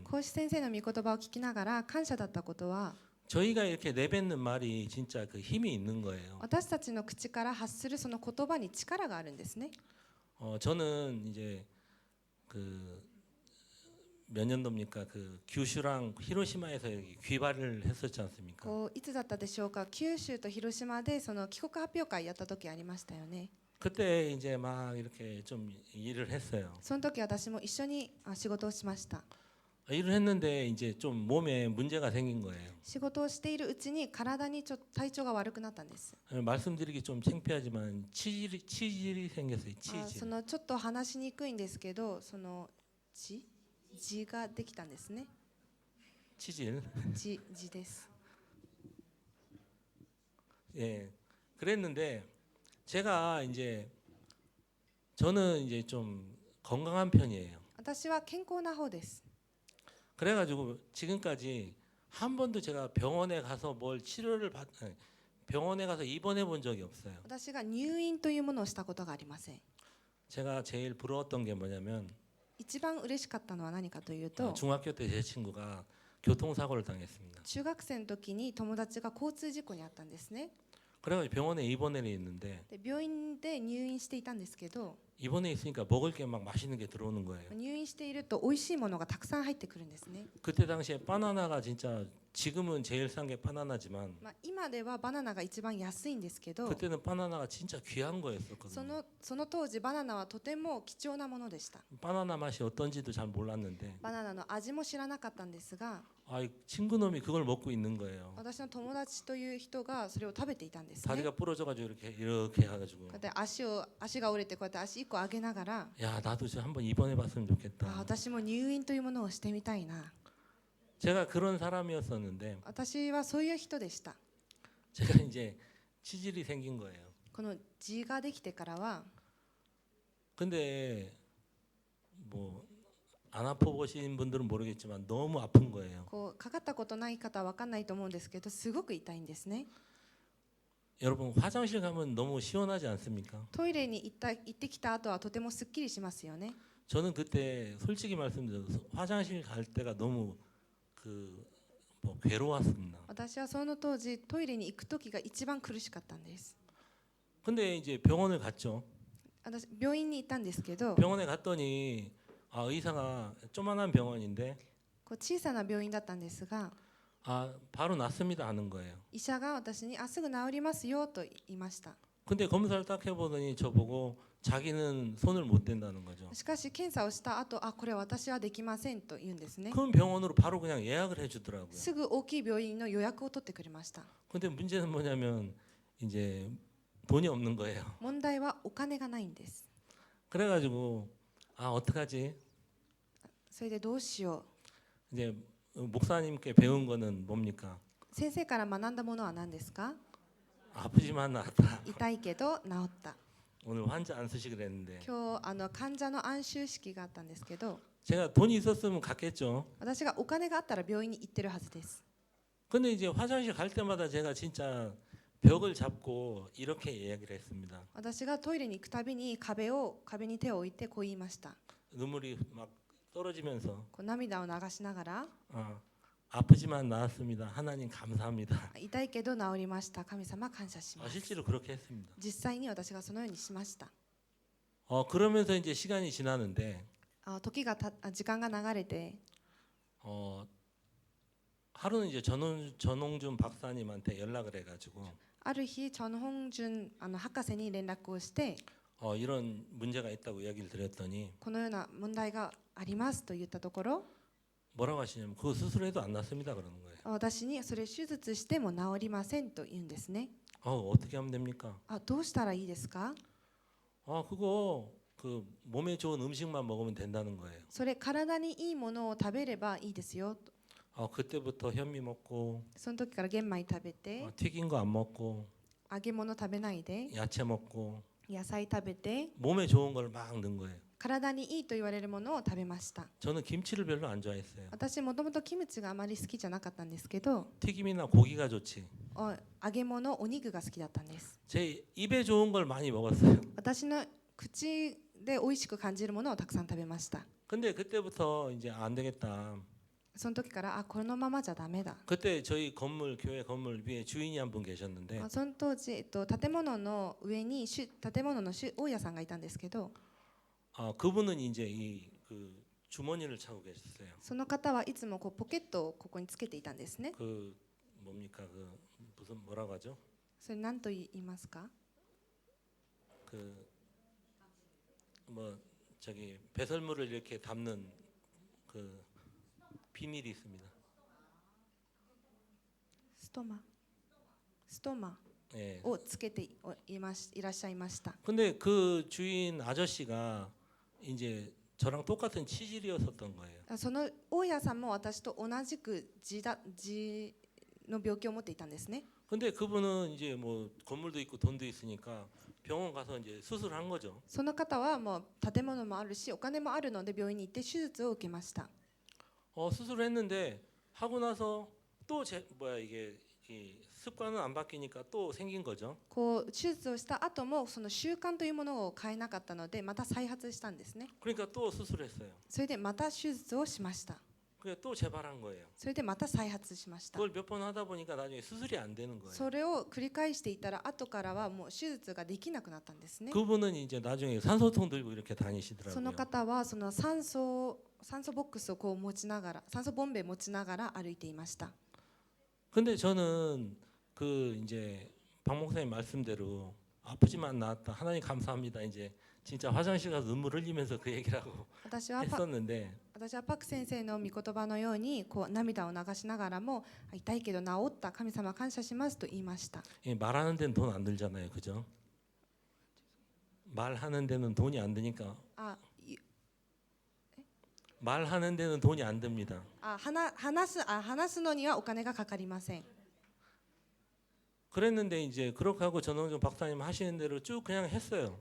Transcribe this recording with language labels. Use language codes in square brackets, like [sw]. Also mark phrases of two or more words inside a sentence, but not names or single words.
[ja] 孔子先生の御言葉を聞きながら感謝だったことは、 [ko] 저희가 이렇게 내뱉는 말이 진짜 그 힘이 있는 거예요. [ja] 私たちの口から発するその言葉に力があるんですね。 [ko] 저는 이제 그 몇 년도입니까? 그 규슈랑 히로시마에서 여기 귀발을 했었지 않습니까? [ja] こういつだったでしょうか。九州と広島でその帰国発表会やった時ありましたよね。 [ko] 그때 이제 막 이렇게 좀 일을 했어요. [ja] その時私も一緒に仕事をしました。 [ko] 일을 했는데 이제 좀 몸에 문제가 생긴 거예요. [ja] 仕事をしているうちに体に体調が悪くなったんです。 [ko] 말씀드리기 좀 창피하지만 치질이 생겼어요. [ja] そ [ko] 치질. [ja] のちょっと話しにくいんですけど、その痔ができたんですね。 [ko] 치질. [ja] 痔です。 [ko] 예. 그랬는데 제가 이제 저는 이제 좀 건강한 편이에요. [ja] 私は健康な方です。 [ko] 그래가지고 지금까지 한 번도 제가 병원에 가서 병원에 가서 입원해 본 적이 없어요. [ja] 私が入院というものをしたことがありません。 [ko] 제가 제일 부러웠던 게 뭐냐면 [ja] 一番嬉しかったのは何かというと、 [ko] 중학교 때 제 친구가 교통사고를 당했습니다. [ja] 中学生の時に友達が交通事故に遭ったんですね。 [ko] 그래가지고 병원에 입원해 있는데 [ja] で病院で入院していたんですけど、 [ko] 입원해 있으니까 먹을 게 막 맛있는 게 들어오는 거예요. [ja] 入院していると美味しいものがたくさん入ってくるんですね。 [ko] 그때 당시에 바나나가 진짜 지금은 제일 싼 게 바나나지만 [ja] 今ではバナナが一番安いんですけど、 [ko] 그때는 바나나가 진짜 귀한 거였었거든요. [ja] その当時バナナはとても貴重なものでした。 [ko] 바나나 맛이 어떤지도 잘 몰랐는데 [ja] バナナの味も知らなかったんですが、 [ko] 아, 이 친구놈이 그걸 먹고 있는 거예요. [ja] 私の友達という人がそれを食べていたんですね。 [ko] 다리가 부러져가지고 이렇게 해가지고 [ja] こうやって足が折れてこうやって足一個上げながら、 [ko] 야 나도 좀 한번 입원해봤으면 좋겠다. [ja] 私も入院というものをしてみたいな。 [ko] 제가 그런 사람이었었는데 [ja] 私はそういう人でした。 [ko] 제가 이제 치질이 생긴 거예요. [ja] この痔ができてからは、 [ko] 근데 뭐 안 아파보신 분들은 모르겠지만 너무 아픈 거예요. [ja] こうかかったことない方は分かんないと思うんですけど、すごく痛いんですね。 [ko] 여러분 화장실 가면 너무 시원하지 않습니까? [ja] トイレに行ってきた後はとてもすっきりしますよね。 [ko] 저는 그때 솔직히 말씀드려서 화장실 갈 때가 너무 뭐 괴로웠습니다. [ja] 私はその当時トイレに行く時が一番苦しかったんです。 [ko] 근데 이제 병원을 갔죠. [ja] 私病院に行ったんですけど、 [ko] 병원에 갔더니 아, 의사가 조만한 병원인데 [ja] こう小さな病院だったんですが、 [ko] 아, 바로 낫습니다 하는 거예요. [ja] 医者が私にすぐ治りますよと言いました。 [ko] 근데 검사를 딱 해보더니 저보고 자기는 손을 못 댄다는 거죠. [ja] しかし検査をした後、これ私はできませんと言うんですね。 [ko] 큰 병원으로 바로 그냥 예약을 해주더라고요. [ja] すぐ大きい病院の予約を取ってくれました。 [ko] 근데 문제는 뭐냐면 이제 돈이 없는 거예요. [ja] 問題はお金がないんです。 [ko] 그래가지고 아 어떡하지? [ja] それでどうしよ [ko] 이제 목사님께 배운 거는 뭡니까? [ja] う。先生から学んだものは何ですか？ [ko] 아프지만 나았다. [ja] 痛いけど治った。 [ko] 오늘 환자 안수식 그랬는데 [ja] 今日患者の安収式があったんですけど、 [ko] 제가 돈이 있었으면 갔겠죠. [ja] 私がお金があったら病院に行ってるはずです。 [ko] 근데 이제 화장실 갈 때마다 제가 진짜 벽을 잡고 이렇게 이야기를 했습니다. [ja] 私がトイレに行くたびに壁に手を置いてこう言いました。 [ko] 눈물이 막 떨어지면서 [ja] こう涙を流しながら、 [ko] 아프지만 나았습니다. 하나님 감사합니다. [ja] 痛いけど治りました。神様感謝します。 [ko] 실제로 그렇게 했습니다. [ja] 実際に私がそのようにしました。 [ko] 그러면서 이제 시간이 지나는데 [ja] 時間が流れて、 [ko] 하루는 이제 전홍준 박사님한테 연락을 해가지고 [ja] ある日チョン・ホンジュン博士に連絡をして、 [ko] 이런 문제가 있다고 이야기를 드렸더니 [ja] このような問題がありますと言ったところ、 [ko] 뭐라고 하시냐면 그 수술해도 안 낫습니다 그러는 거예요. [ja] 私にそれ手術しても治りませんと言うんですね。 [ko] 어떻게 하면 됩니까? [ja] どうしたらいいですか？ [ko] 그거 그 몸에 좋은 음식만 먹으면 된다는 거예요. [ja] それ体にいいものを食べればいいですよと。 [ko] 그때부터 현미 먹고 [ja] その時から玄米食べて、 [ko] 튀긴 거 안 먹고 [ja] 揚げ物食べないで、 [ko] 야채 먹고 [ja] 野菜食べて、 [ko] 몸에 좋은 걸 막 넣은 거예요. [ja] 体にいいと言われるものを食べました。 [ko] 저는 김치를 별로 안 좋아했어요. [ja] 私もともとキムチがあまり好きじゃなかったんですけど、 [ko] 튀김이나 고기가 좋지. [ja] 揚げ物、お肉が好きだったんです。 [ko] 제 입에 좋은 걸 많이 먹었어요. [ja] 私の口で美味しく感じるものをたくさん食べました。 [ko] 근데 그때부터 이제 안 되겠다. [ja] その時からこのままじゃダメだ。 [ko] 그때 저희 교회 건물 위에 주인이 한 분 계셨는데 [ja] その当時、建物の上に建物の大家さんがいたんですけど、 [ko] 그분은 이제 그 주머니를 차고 계셨어요. [ja] その方はいつもポケットをここにつけていたんですね。 [ko] 그 뭡니까 무슨 뭐라고 하죠? [ja] それ何と言いますか？ [ko] 뭐 저기 배설물을 이렇게 담는 그 비닐이 있습니다. [ja] ストマ [ko] 예. [ja] をつけていらっしゃいました。 [ko] 근데 그 주인 아저씨가 이제 저랑 똑같은 치질이었었던 거예요. [ja] その大家さんも私と同じく痔の病気を持っていたんですね。 [ko] 근데 그분은 이제 뭐 건물도 있고 돈도 있으니까 병원 가서 이제 수술한 거죠. [ja] その方はもう建物もあるしお金もあるので病院に行って手術を受けました。 [ko] 수술을 했는데 하고 나서 또 이게 이 습관은 안 바뀌니까 또 생긴 거죠. [ja] 手術をした後もその習慣というものを変えなかったのでまた再発したんですね。 [ko] 그러니까 또 수술했어요. [ja] それでまた手術をしました。 [ko] 그게 또 재발한 거예요. [ja] それでまた再発しました。 [ko] 그걸 몇 번 하다 보니까 나중에 수술이 안 되는 거예요. [ja] それを繰り返していたら後からはもう手術ができなくなったんですね。 [ko] 그분은 이제 나중에 산소통 들고 이렇게 [ja] その [ko] 다니시더라고요. [ja] 方はその酸素ボックスをこう持ちながら、酸素ボンベ持ちながら歩いていました。 [ko] 근데 저는 그 이제 박 목사님 말씀대로 아프지만 나았다. 하나님 감사합니다. 이제 진짜 화장실 가서 눈물 흘리면서 그 얘기를 하고 [ja] 私はパク先生の御言葉のようにこう涙を流しながらも痛いけど治った神様感謝しますと言いました。 [ko] 말하는 데는 돈 안 들잖아요, 그죠? 말하는 데는 돈이 안 드니까. 말하는 데는 돈이 안 듭니다. [ja] 話すのにはお金がかかりません。 [ko] 그랬는데 이제 그렇게 하고 전원종 박사님 하시는 대로 쭉 그냥 했어요.